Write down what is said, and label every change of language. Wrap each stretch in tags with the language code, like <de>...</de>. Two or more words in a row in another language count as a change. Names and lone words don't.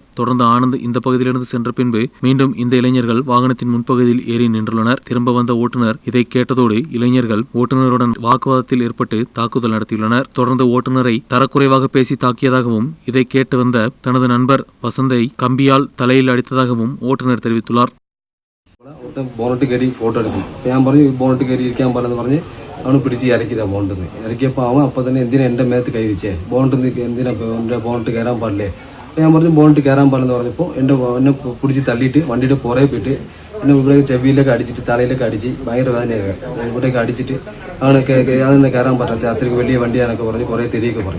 <ta>தொடர்ந்து ஆனந்த் இந்த பகுதியிலிருந்து சென்ற பின்பு மீண்டும் இந்த இளைஞர்கள் வாகனத்தின் முன்பகுதியில் ஏறி நின்றுள்ளனர். திரும்ப வந்த ஓட்டுநர் இதை கேட்டதோடு இளைஞர்கள் ஓட்டுநருடன் வாக்குவாதத்தில் ஏற்பட்டு தாக்குதல் நடத்தியுள்ளனர். தொடர்ந்து ஓட்டுநரை தரக்குறைவாக பேசி தாக்கியதாகவும் இதை கேட்டு வந்த தனது நண்பர் வசந்தை கம்பியால் தலையில் அடித்ததாகவும் ஓட்டுநர் தெரிவித்துள்ளார்.</ta> <ml>അവന് പിടിച്ച് ഇറക്കിയതാ ബോണ്ടെന്ന്. ഇറക്കിയപ്പോൾ അവൻ അപ്പം തന്നെ എന്തിനാ എൻ്റെ മേത്ത് കൈ വെച്ചേ, ബോണ്ടെന്ന് എന്തിനാ എൻ്റെ ബോണ്ട് കയറാൻ പാടില്ലേ. അപ്പം ഞാൻ പറഞ്ഞു ബോണ്ട് കയറാൻ പാടില്ലെന്ന് പറഞ്ഞപ്പോൾ എന്നെ പിടിച്ച് തള്ളിയിട്ട് വണ്ടിയുടെ പുറകെ പോയിട്ട് എന്നെ ഇവിടെ ചെവിയിലൊക്കെ അടിച്ചിട്ട് തലയിലൊക്കെ അടിച്ച് ഭയങ്കര വേദനയൊക്കെ ഇവിടെയൊക്കെ അടിച്ചിട്ട് അവനൊക്കെ അതൊന്നും കയറാൻ പറ്റാത്ത അത്രയ്ക്ക് വലിയ വണ്ടിയാണൊക്കെ പറഞ്ഞ് കുറേ തെരിയൊക്കെ പറഞ്ഞു.</ml>